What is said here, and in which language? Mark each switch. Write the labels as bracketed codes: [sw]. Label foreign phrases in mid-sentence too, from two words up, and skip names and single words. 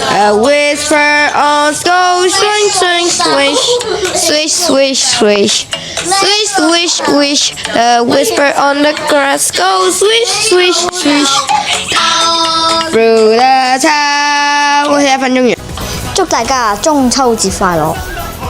[en] A whisper on goes swing, swing, swish, swish, swish, swish, swish, swish, swish. The whisper on the grass goes swish, swish, swish. Through the town。 [yue] 我1分鐘完。祝大家中秋節快樂！